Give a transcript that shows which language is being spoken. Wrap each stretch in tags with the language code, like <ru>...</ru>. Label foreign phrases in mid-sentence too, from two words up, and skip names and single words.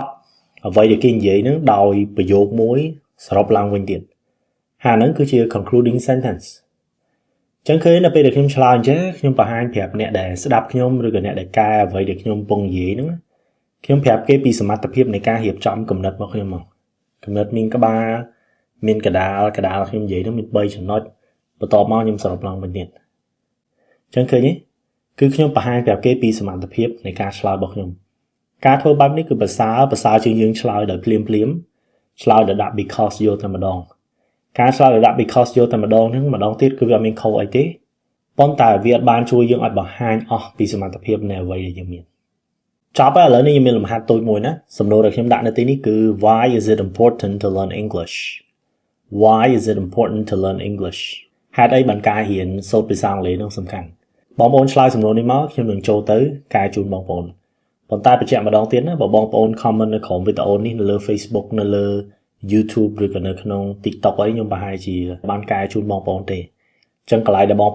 <km>អ្វីដែលគេនិយាយហ្នឹងដោយប្រយោគមួយសរុបឡើងវិញទៀតហើយហ្នឹងគឺជា</km> <en>concluding sentence</en> <km>ចឹងឃើញនៅពេលដែលខ្ញុំឆ្លើយអញ្ចឹងខ្ញុំបង្ហាញប្រាប់អ្នកដែលស្ដាប់ខ្ញុំឬក៏អ្នកដែលកែអ្វីដែលខ្ញុំកំពុងនិ យាយហ្នឹងខ្ញុំប្រាប់គេពីសមត្ថភាពនៃការរៀបចំគំនិតរបស់ខ្ញុំមកគំនិតមានក្បាលមានកដាលខ្ញុំនិយាយហ្នឹងមាន3ចំណុចបន្ទាប់មក ខ្ញុំសរុបឡើងវិញទៀតចឹងឃើញទេគឺខ្ញុំបង្ហាញប្រាប់គេពីសមត្ថភាពនៃការឆ្លើយរបស់ខ្ញុំការធ្វើបែបនេះគឺប្រសើរជាងយើងឆ្លើយដោយភ្លាមឆ្លើយដោយដាក់ because យកតែម្ដងការឆ្លើយដោយដាក់ because យកតែម្ដងហ្នឹងម្ដងទៀតគឺវាអត់មានខុសអីទេប៉ុន្តែវាបានជួយយើងឲ្យបង្ហាញអស់ពីសមត្ថភាពនៃអ្វីដែលយើងមានចប់ហើយឥឡូវនេះខ្ញុំមានលំហាត់តូចមួយណាសំណួរដែលខ្ញុំដាក់នៅទីនេះគឺ</km> <en>why is it important to learn English why is it important to learn English</en> <km>ហេតុអីបានការរៀនសូត្រភាសាអង់គ្លេសនោះសំខាន់បងប្អូនឆ្លើយសំណួរនេះមកខ្ញុំនឹងចូលទៅកែជូនបងប្អូនប៉ុន្តែបញ្ជាក់ម្ដងទៀតណាបើបង ប្អូន comment នៅក្រោមវីដេអូនេះនៅលើ Facebook នៅលើ YouTube ឬក៏នៅក្នុង TikTok អីខ្ញុំប្រហែលជាបានកែជូនបងប្អូនទេអញ្ចឹងកន្លែងដែលបង</km>